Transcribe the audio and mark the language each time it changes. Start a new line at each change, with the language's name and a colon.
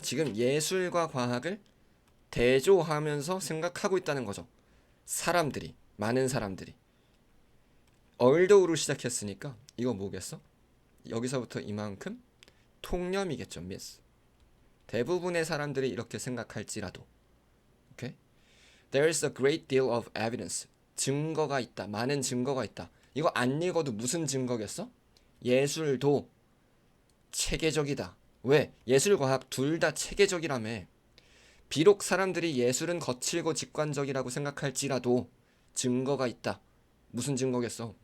Korean: 지금 예술과 과학을 대조하면서 생각하고 있다는 거죠. 사람들이, 많은 사람들이. 얼더우로 시작했으니까 이거 뭐겠어? 여기서부터 이만큼 통념이겠죠.
English: miss.
Korean: 대부분의 사람들이 이렇게 생각할지라도. 오케이?
English: There is a great deal of evidence.
Korean: 증거가 있다. 많은 증거가 있다. 이거 안 읽어도 무슨 증거겠어? 예술도 체계적이다. 왜? 예술, 과학 둘 다 체계적이라며. 비록 사람들이 예술은 거칠고 직관적이라고 생각할지라도 증거가 있다. 무슨 증거겠어?